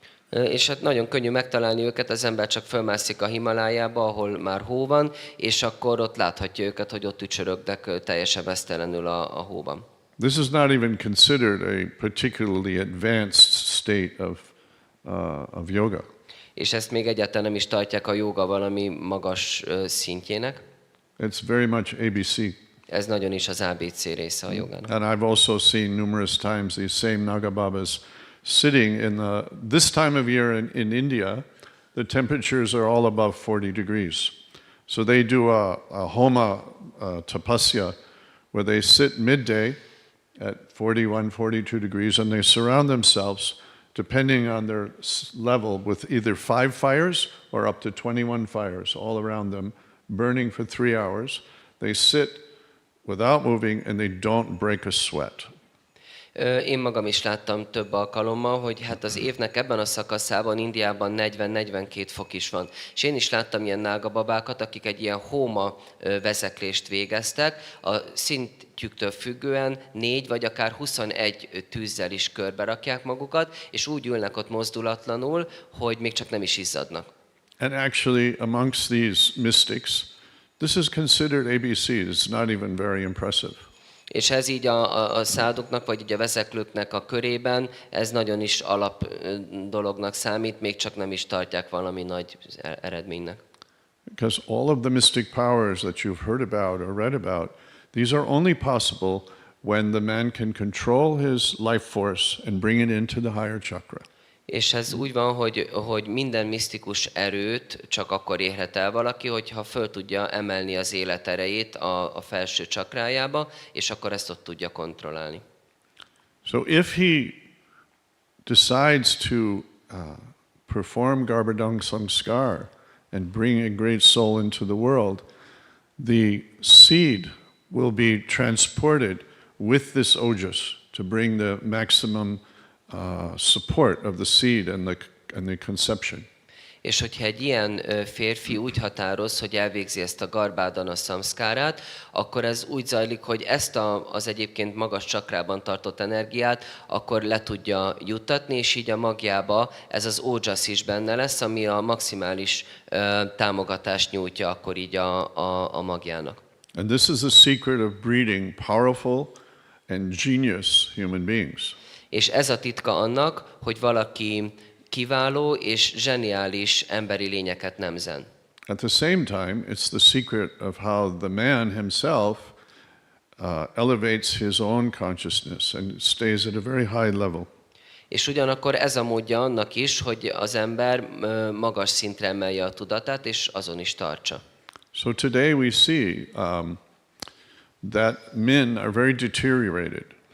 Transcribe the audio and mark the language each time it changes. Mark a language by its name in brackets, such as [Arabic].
[Hungarian] És hát nagyon könnyű megtalálni őket, az ember csak fölmászik a Himalájába, ahol már hó van, és akkor ott láthatja őket, hogy ott ücsörögnek teljesen meztelenül a hóban. [English] This is not even considered a particularly advanced state of yoga. [Hungarian] És ezt még egyáltalán nem is tartják a jóga valami magas szintjének. [English] It's very much ABC. [Hungarian] Ez nagyon is az ABC része a jogának. [English] And I've also seen numerous times these same Naga Babas sitting in this time of year in India, the temperatures are all above 40 degrees. So they do a homa tapasya where they sit midday at 41, 42 degrees, and they surround themselves, depending on their level, with either 5 fires or up to 21 fires all around them, burning for 3 hours. They sit without moving, and they don't break a sweat. [Hungarian] Én magam is láttam több alkalommal, hogy hát az évnek ebben a szakaszában Indiában 40-42 fok is van. És én is láttam ilyen nágababákat, akik egy ilyen hóma vezeklést végeztek, a szintjüktől függően 4 vagy akár 21 tűzzel is körbe rakják magukat, és úgy ülnek ott mozdulatlanul, hogy még csak nem is izzadnak. [English] And actually, amongst these mystics, this is considered ABC. It's not even very impressive. [Hungarian] És ez így a száduknak, vagy így a vezeklőknek a körében, ez nagyon is alap dolognak számít, még csak nem is tartják valami nagy eredménynek. [English] Because all of the mystic powers that you've heard about or read about, these are only possible when the man can control his life force and bring it into the higher chakra. [Hungarian] És ez úgy van, hogy minden misztikus erőt csak akkor érhet el valaki, hogyha föl tudja emelni az életerejét a felső csakrájába, és akkor ezt ott tudja kontrollálni. [English] So if he decides to perform Garbhadang Samskar and bring a great soul into the world, the seed will be transported with this ojas to bring the maximum support of the seed and the conception. [Hungarian] És hogyha egy ilyen férfi úgy határoz, hogy elvégzi ezt a garbádana szamszkárát, akkor ez úgy zajlik, hogy ezt az egyébként magas csakrában tartott energiát akkor le tudja juttatni, és így a magjába ez az ódzsasz is benne lesz, ami a maximális támogatást nyújtja akkor így a magjának. [English] And this is the secret of breeding powerful and genius human beings. [Hungarian] És ez a titka annak, hogy valaki kiváló és zseniális emberi lényeket nemzen. [English] At the same time, it's the secret of how the man himself elevates his own consciousness and stays at a very high level. [Hungarian] És ugyanakkor ez a módja annak is, hogy az ember magas szintre emelje a tudatát, és azon is tartsa. [English] So today we see that men are very deteriorated.